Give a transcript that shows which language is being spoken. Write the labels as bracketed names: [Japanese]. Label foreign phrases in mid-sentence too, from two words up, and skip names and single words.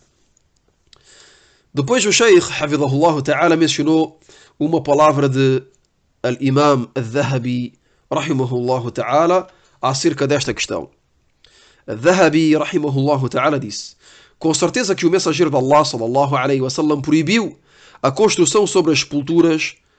[Portuguese] Depois o Sheikh, [Arabic] حفظه الله تعالى, [Portuguese] mencionou uma palavra de Al-Imam Al-Dhahabi, [Arabic] رحمه الله تعالى, [Portuguese] acerca desta questão. [Arabic] Al-Dhahabi, رحمه الله تعالى, [Portuguese] disse: com certeza que o mensageiro de Allah, [Arabic] صلى الله عليه وسلم, [Portuguese] proibiu a construção sobre as sepulturas